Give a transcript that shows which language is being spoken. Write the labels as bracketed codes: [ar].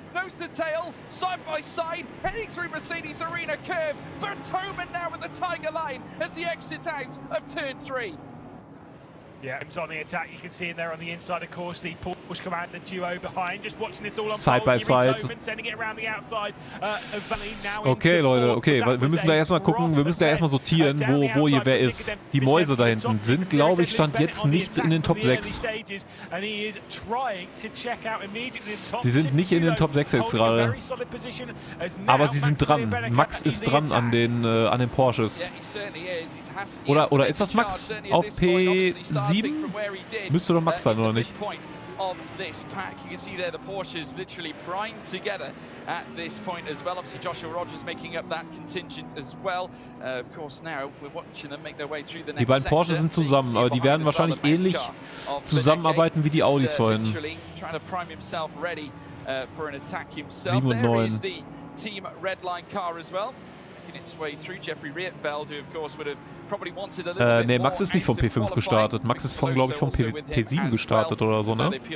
[en] Nose to tail, side by side, heading through Mercedes Arena curve. Vertoman now with the Tiger line as the exit out of turn 3. Yeah, it's on the attack. You can see him there on the inside, of course. The Porsche Commander duo behind. Just watching this all on side by side. Sending it around the outside. [de] Okay, Leute, okay. Wir müssen da erstmal gucken, wir müssen da erstmal sortieren, wo hier wer ist. Die Mäuse da hinten sind, glaube ich, stand jetzt nicht in den Top 6. Sie sind nicht in den Top 6 jetzt gerade. Aber sie sind dran. Max ist dran an den Porsches. Oder ist das Max auf P7? Müsste doch Max sein, oder nicht? [en] Of this pack, you can see there the Porsches literally primed together at this point as well. Obviously Joshua Rogers making up that contingent as well. Of course now we're watching them make their way through the next. [de] Die beiden Porsches sind zusammen, aber die werden wahrscheinlich ähnlich zusammenarbeiten wie die Audis vorhin. 7 und 9. [en] Team Redline car as well. Its way through Jeffrey Rietveld, who of course would have probably wanted a little bit [de] nee, Max ist nicht vom P5 gestartet. Max ist von, glaube ich, vom P7 gestartet oder so, ne?